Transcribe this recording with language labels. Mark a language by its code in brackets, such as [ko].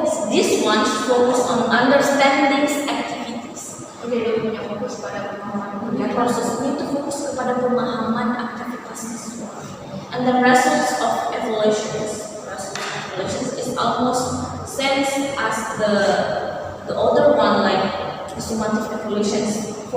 [en] This one focus on understanding activities. [id] Dia punya fokus pada pemahaman. Prosesnya itu fokus kepada pemahaman aktivitas siswa. [en] And the results of evaluations is almost same as the other one, like the summative evaluations.